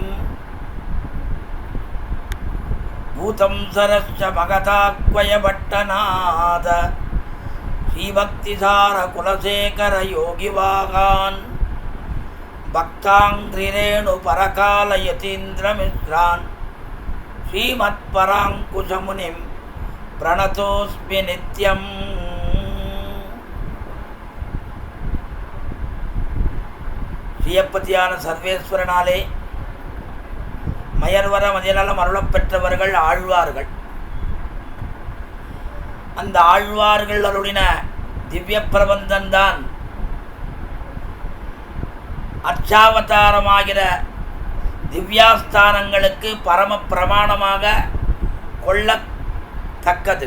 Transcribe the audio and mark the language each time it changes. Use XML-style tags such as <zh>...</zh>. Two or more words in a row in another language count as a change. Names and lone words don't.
<sa>भूतं सरश्च मगताक्वयभट्टनाद श्रीभक्तिसारकुलशेखरयोगिवागान् भक्ताङ्घ्रिरेणुपरकालयतीन्द्रमिश्रान् श्रीमत्पराङ्कुशमुनिं प्रणतोऽस्मि नित्यम्.</sa> <ta>ஸ்ரீயப்பதியான சர்வேஸ்வரனாலே மயர்வர மதிநலம் அருளப் பெற்றவர்கள் ஆழ்வார்கள். அந்த ஆழ்வார்கள் அருளின திவ்ய பிரபந்தந்தான் அர்ச்சாவதாரமாகிற திவ்யாஸ்தானங்களுக்கு பரம பிரமாணமாக கொள்ளத்தக்கது.</ta>